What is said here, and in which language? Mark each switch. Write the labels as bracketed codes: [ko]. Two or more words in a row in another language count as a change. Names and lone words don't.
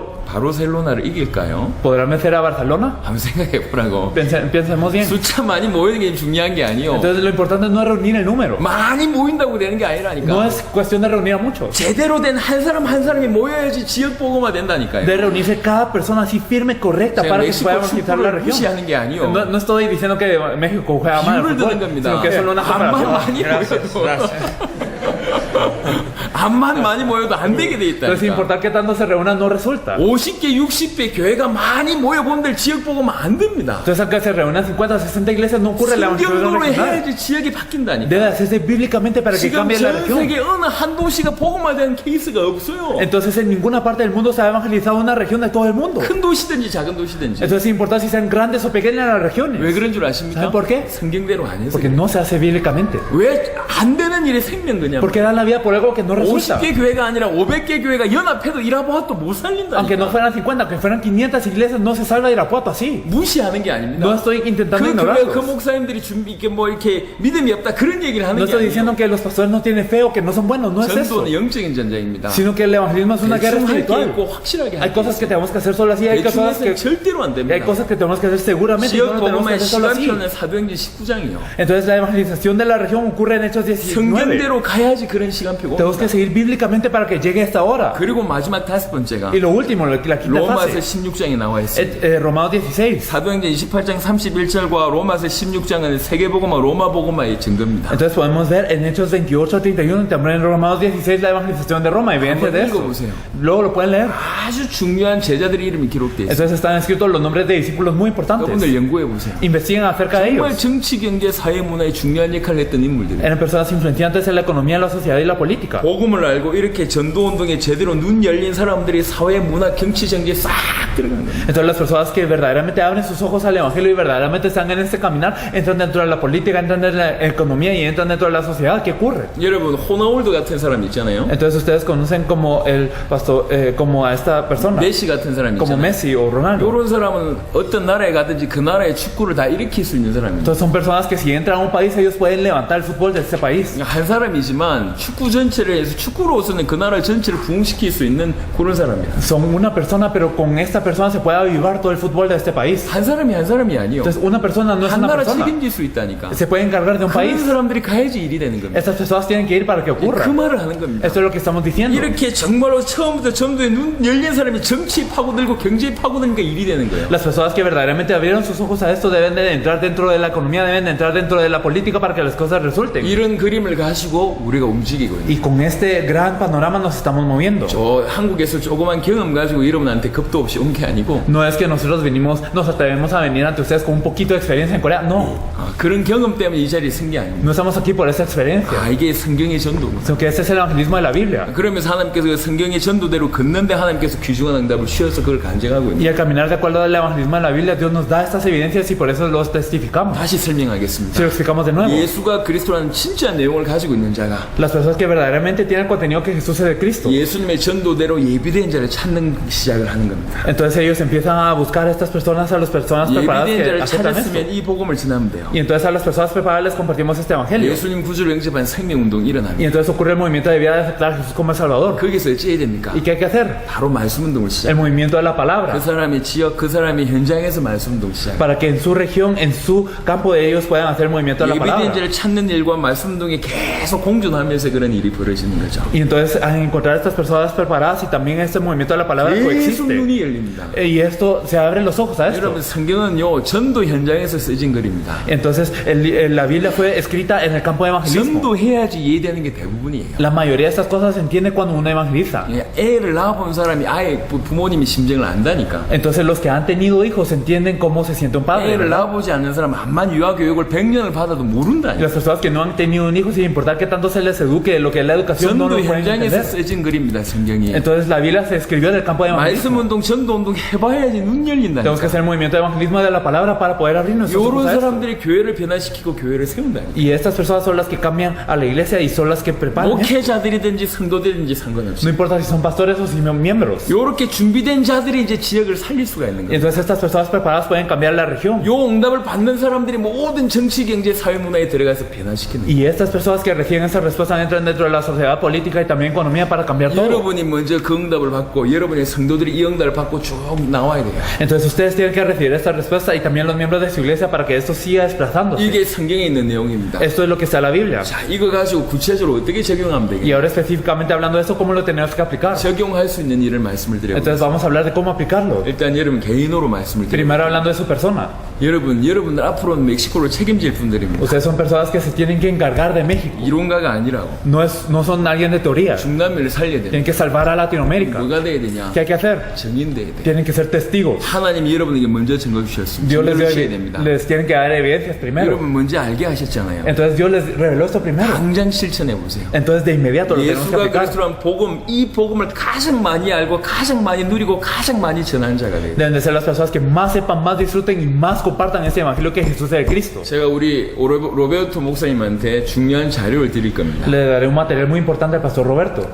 [ko] 바르셀로나를 이길까요? [es] ¿Podrán vencer a Barcelona? [ko] 한번 생각해 보라고. [es] Pensemos bien. [ko] 숫자 많이 모이는 게 중요한 게 아니요. [es] Entonces lo importante no es reunir el número. [ko] 많이 모인다고 되는 게 아니라니까. [es] No es cuestión de reunir a muchos. [ko] 제대로 된 한 사람 한 사람이 모여야지 지역 보고만 된다니까요. [es] De reunirse cada persona así firme, correcta [ko] 제가 [es] para que se pueda [ko] 멕시코 [es] evangelizar la [ko] 축구를 [es] región. [ko] 무시하는 게 아니요. [es] No estoy diciendo que México juega mal al [ko] 비유를 드는 [es] fútbol, [ko] 겁니다. [es] sino que es solo una [ko] 암만 [es] comparación. [ko] 많이 [es] Gracias, [ko] 모여도 [es] gracias. [ko] 암만 많이 모여도 안 되게 돼 [es] Entonces, [ko] 있다니까. [es] importar que tanto se reúnan no resulta. [ko] 50개, 60배 교회가 많이 모여본들 지역 보고만 안 됩니다. [es] Entonces, aunque se reúnan 50 60 iglesias, no ocurre la evangelización [ko] 성경으로 [es] regional. [ko] 해야지 지역이 바뀐다니까. [es] Debe hacerse bíblicamente para que [ko] 지금 [es] cambie la [ko] 전 [es] región. [ko] 세계 어느 한 도시가 복음화 된 케이스가 없어요. [es] Entonces, en ninguna parte del mundo se ha evangelizado una región de todo el mundo. [ko] 큰 도시든지 작은 도시든지. [es] Entonces, es importante si sean grandes o pequeñas las [ko] 왜 [es] regiones. [ko] 그런 줄 아십니까? [es] ¿Saben por qué? [ko] 성경대로 안 해서. [es] Porque no se hace bíblicamente. [ko] 왜 안 되는 일에 생명 그냥. [es] Porque dan la vida por algo que no resulta. [ko] 50개 교회가 아니라 500개 교회가 연합해도 이라보아토 못 살린다. [es] Aunque no fueran 50, aunque fueran 500 iglesias, no se salva Irapuato así. [ko] 무시하는 게 아닙니다. [es] No estoy intentando [ko] 그 교회 그 [es] ignorarlos. [ko] 목사님들이 준비 이렇게 뭐 이렇게 믿음이 없다 그런 얘기를 하는 [es] No [ko] 게 [es] estoy [ko] 아니에요. [es] diciendo que los pastores no tienen fe o que no son buenos, no es eso. [ko] 전도는 영적인 전쟁입니다. [es] Sino que el evangelismo es una guerra [ko] 대충 할게 [es] espiritual. [ko] 있고 확실하게 [es] Hay [ko] 할게 [es] cosas que [ko] 있어요. [es] tenemos que hacer solo así, hay [ko] 대충 [es] cosas [ko] 해서는 [es] que, [ko] 절대로 안 [es] hay [ko] 됩니다. [es] cosas que tenemos que hacer seguramente y [ko] 지역 [es] no lo tenemos que [ko] 복음의 [es] hacer solo así. [ko] 시간표는 사도행전 19장이요. [es] Entonces la evangelización de la región ocurre en Hechos 19. [ko] 성경대로 가야지 그런 시간표가 [es] Tenemos que [ko] 옵니다. [es] seguir bíblicamente para que llegue esta hora. [ko] 그리고 마지막 다섯 번째가 [es] Y lo último, la quinta [ko] 로마서 [es] fase, [ko] 16장에 나와 있습니다. [es] Romanos 16. [ko] 사도행전 28장 31절과 로마서 16장은 세계복음화 로마복음화의 증거입니다. [es] Entonces podemos ver en Hechos 28, 31, también en Romanos 16 la evangelización de Roma, evidencia de [ko] 한번 [es] eso. [ko] 읽어보세요. [es] Luego lo pueden leer. [ko] 아주 중요한 제자들의 이름이 기록되어 있습니다. [es] Entonces están escritos los nombres de discípulos muy importantes. [ko] 여러분들 연구해 보세요. [es] Investiguen acerca de [ko] 정말 [es] ellos. [ko] 정치, 경제, 사회, 문화에 중요한 역할을 했던 인물들이에요. [es] Eran personas influenciantes en la economía, la sociedad y la política. [ko] 복음을 알고 이렇게 전도운동에 제대로 눈 열린 사람들이 사회, 문화, 정치, 정치에 싹 들어간 겁니다. [es] Entonces las personas que verdaderamente abren sus ojos al evangelio y verdaderamente están en este caminar, entran dentro de la política, entran dentro de la economía y entran dentro de la sociedad. ¿Qué ocurre? [ko] 여러분 호나울두 같은 사람 있잖아요. [es] Entonces ustedes conocen como el pastor, como a esta persona, [ko] 메시 같은 사람 [es] como [ko] 있잖아요. [es] Messi o Ronaldo. [ko] 이런 사람은 어떤 나라에 가든지 그 나라의 축구를 다 일으킬 수 있는 사람입니다. [es] Entonces son personas que si entran a un país ellos pueden levantar el fútbol de ese país. [ko] 한 사람이지만 축구 전체를 해서 축구로서는 그 나라 전체를 부흥시킬 수 있는 그런 사람이에요. [es] Son una persona, pero con esta persona se puede avivar todo el fútbol de este país. [ko] 한 사람이 아니요. [es] Entonces una persona no es [ko] 한 [es] una [ko] 나라 [es] persona. [ko] 책임질 수 있다니까. [es] Se puede encargar de un [ko] 그런 [es] país. [ko] 사람들이 가야지 일이 되는 겁니다. [es] Estas personas tienen que ir para que ocurra. [ko] 그 말을 하는 겁니다. [es] Esto es lo que estamos diciendo. [ko] 이렇게 정말로 처음부터 전도에 눈 열린 사람이 정치에 파고들고 경제에 파고드니까 일이 되는 거예요. [es] Las personas que verdaderamente abrieron sus ojos a esto deben de entrar dentro de la economía, deben de entrar dentro de la política para que las cosas resulten. [ko] 이런 그림을 가지고 우리가 움직이고 있는. [es] Y con este gran panorama nos estamos moviendo. [ko] 저 한국에서 조그만 경험 가지고 여러분한테 겁도 없이 온 게 아니고 [es] No es que nosotros nos atrevemos a venir ante ustedes con un poquito de experiencia en Corea. No, [ko] 그런 경험 때문에 이 자리에 쓴 게 아닙니다. [es] no estamos aquí por esa experiencia, [ko] 이게 성경의 전도입니다. [es] sino que este es el evangelismo de la Biblia. [ko] 그러면서 하나님께서 그 성경의 전도대로 걷는데 하나님께서 귀중한 응답을 주셔서 그걸 간증하고 있는. [es] Y al caminar de acuerdo al evangelismo de la Biblia, Dios nos da estas evidencias y por eso los testificamos. [ko] 다시 [es] Si [ko] 설명하겠습니다. [es] lo explicamos de nuevo, [ko] 예수가 그리스도라는 진짜 내용을 가지고 있는 자가 [es] las personas que verdaderamente tienen el contenido que Jesús es de Cristo, [ko] 예수님의 전도대로 예비된 자를 찾는 시작을 하는 겁니다. [es] entonces ellos empiezan a buscar a estas personas, a las personas preparadas [ko] 예비된 [es] que [ko] 자를 [es] aceptan esto. [ko] 찾았으면 이 복음을 전하면 돼요. [es] Y entonces a las personas preparadas les compartimos este evangelio. [ko] 예수님 구주를 영접한 생명운동이 [es] Y [ko] 일어납니다. [es] entonces ocurre el movimiento de vida de aceptar a Jesús como el Salvador. [ko] 거기서 어찌 해야 됩니까? [es] ¿Y qué hay que hacer? [ko] 바로 말씀운동을 시작. [es] El movimiento de la [ko] 그 [es] palabra. [ko] 사람의 지역, 그 사람의 현장에서 말씀운동 시작. [es] Para que en su región, en su campo de ellos puedan hacer el movimiento de la [ko] 예비된 [es] palabra. [ko] 자를 찾는 일과 말씀운동이 계속 공존하면서 그런 일이 벌어지는 거죠. [es] Y entonces a encontrar a estas personas preparadas y también este movimiento de la palabra [ko] 계속 [es] coexiste. [ko] 눈이 열립니다. [es] Y esto se abren los ojos a esto. [ko] 여러분 성경은요 전도 현장에서 쓰진 글입니다. [es] Entonces la Biblia fue escrita en el campo de evangelismo. [ko] 전도해야지 이해되는 게 대부분이에요. [es] La mayoría de estas cosas se entiende cuando uno evangeliza. [ko] 애를 낳아본 사람이 아예 부모님이 심정을 안다니까. [es] Entonces los que han tenido hijos entienden cómo se siente un padre. [ko] 애를 [es] ¿verdad? [ko] 낳아보지 않는 사람은 암만 유아교육을 100년을 받아도 [es] Y [ko] 모른다니까. [es] las personas que no han tenido un hijo, sin importar qué tanto se les eduque, lo que es la educación muchos no [ko] 전도 [es] lo pueden [ko] 현장에서 [es] entender. [ko] 써진 글입니다. 성경이. [es] Entonces la Biblia se escribió en el campo de [ko] 말씀 [es] evangelismo. [ko] 운동, 전도 운동 해봐야지 눈 열린다. [es] Tenemos que hacer el movimiento de evangelismo de la palabra para poder abrir nuestros ojos [ko] 이런 [es] a esto. [ko] 사람들이 교회를 변화시키고 교회를 세운다. [es] Y estas personas son las que cambian a la iglesia y son las que preparan. [ko] 목회자들이든지 성도들이든지 [es] No [ko] 상관없이. [es] importa si son pastores o si son miembros. [ko] 이렇게 준비된 자들이 이제 지역을 살릴 수가 있는 거예요. [es] Entonces estas personas preparadas pueden cambiar la región. [ko] 요 응답을 받는 사람들이 모든 정치, 경제, 사회, 문화에 들어가서 변화시키는 거예요. [es] Y estas personas que reciben esa respuesta entran dentro de la sociedad política y también economía para cambiar todo. [ko] 여러분이 먼저 그 응답을 받고 여러분의 성도들이 이 응답을 받고 쭉 나와야 돼요. [es] Entonces ustedes tienen que recibir esta respuesta y también los miembros de su iglesia para que esto siga desplazándose. [ko] 이게 성경에 있는 내용입니다. [es] Esto es lo que está en la Biblia. [ko] 자, 이거 가지고 구체적으로 어떻게 적용하면 [es] Y [ko] 되겠어요? [es] ahora específicamente hablando de esto, ¿cómo lo tenemos que aplicar? [ko] 적용할 수 있는 일을 말씀을 드려요. [es] Entonces vamos a hablar de cómo aplicarlo. [ko] 일단 여러분 개인으로 말씀을 드려요. [es] Primero hablando de su persona. [ko] 여러분들 앞으로는 멕시코를 책임질 분들입니다. [es] Ustedes son personas que se tienen que encargar de México. [ko] 이론가가 아니라고. [es] No son alguien de teoría. [ko] 중남미를 살려야 돼요. [es] Tienen que salvar a Latinoamérica. [ko] 뭐가 돼야 되냐? [es] ¿Qué hay que hacer? [ko] 증인 돼야 돼. [es] Tienen que ser testigos. [ko] 하나님이 여러분에게 먼저 증거 주셨습니다. [es] Dios [ko] 증거를 주셔야 됩니다. [es] les tiene que dar evidencias primero. [ko] 여러분 먼저 알게 하셨잖아요. [es] Entonces Dios les reveló esto primero. [ko] 당장 실천해 보세요. [es] Entonces de inmediato lo tenemos que [ko] 예수가 [es] aplicar. [ko] 그리스도란 복음, 이 복음을 가장 많이 알고 가장 많이 누리고 가장 많이 전하는 자가 돼요. [es] Deben de ser las personas que más sepan, más disfruten y más compartan ese evangelio que Jesús es el Cristo. [ko] 제가 우리 로베르토 목사님한테 중요한 자료를 드릴 겁니다. [es] Le daré un material muy importante al pastor Roberto.